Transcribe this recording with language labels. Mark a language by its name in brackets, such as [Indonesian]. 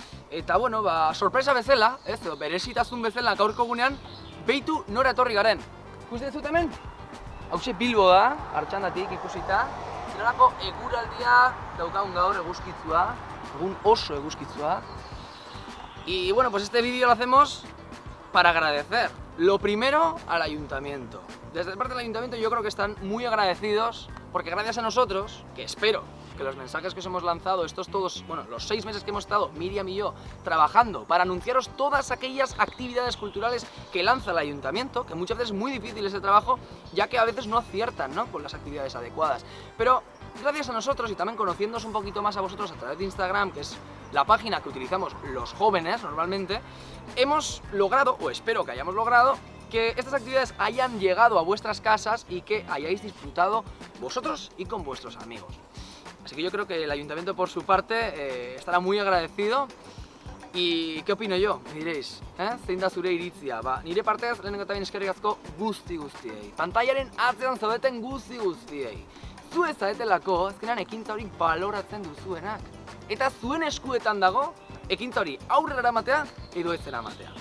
[Basque] Eta bueno, sorpresa bezala, edo berezitasun bezala gaurko gunean, behitu nora etorri garen. Ikusten dut hemen? Hauxe Bilbo da, Artxandatik ikusita. Zerarako eguraldia daukagun gaur eguzkitzua, egun oso eguzkitzua. [Spanish] Y bueno, pues este vídeo lo hacemos para agradecer. Lo primero al ayuntamiento. Desde parte del ayuntamiento yo creo que están muy agradecidos porque gracias a nosotros, que espero que los mensajes que os hemos lanzado, estos todos, bueno, los 6 meses que hemos estado Miriam y yo trabajando para anunciaros todas aquellas actividades culturales que lanza el ayuntamiento, que muchas veces es muy difícil ese trabajo, ya que a veces no aciertan, ¿no?, con las actividades adecuadas. Pero gracias a nosotros y también conociéndoos un poquito más a vosotros a través de Instagram, que es la página que utilizamos los jóvenes normalmente, hemos logrado, o espero que hayamos logrado, que estas actividades hayan llegado a vuestras casas y que hayáis disfrutado vosotros y con vuestros amigos. Así que yo creo que el ayuntamiento por su parte estará muy agradecido. ¿Y qué opino yo? Me diréis, [Basque] zein da zure iritzia? Nire partez, lehenengo eta behin eskerrik asko guztiei. Pantailaren atzean zaudeten guztiei. Zu ez zaretelako, azkenean ekintza hori baloratzen duzuenak. Eta zuen eskuetan dago, ekintza hori aurrera eramatea edo ez eramatea.